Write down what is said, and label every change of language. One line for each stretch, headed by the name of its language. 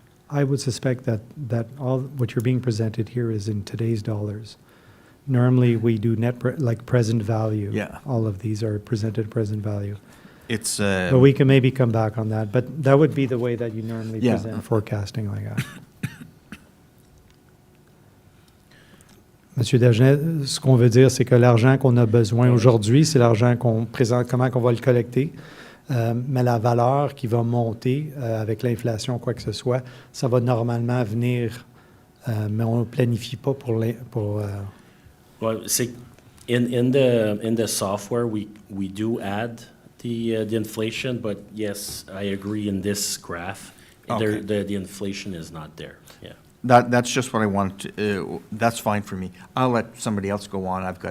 English: I would suspect that all what you're being presented here is in today's dollars. Normally, we do present value. Yeah. All of these are presented present value. It's. But we can maybe come back on that. But that would be the way that you normally present forecasting like that.
French: Monsieur Dagenet, ce qu'on veut dire, c'est que l'argent qu'on a besoin aujourd'hui, c'est l'argent qu'on présente, comment qu'on va le collecter. Mais la valeur qui va monter avec l'inflation, quoi que ce soit, ça va normalement venir, mais on ne planifie pas pour
English: Well, see, in the software, we do add the inflation, but yes, I agree in this graph, Okay. the inflation is not there. Yeah. That's just what I wanted to, that's fine for me. I'll let somebody else go on.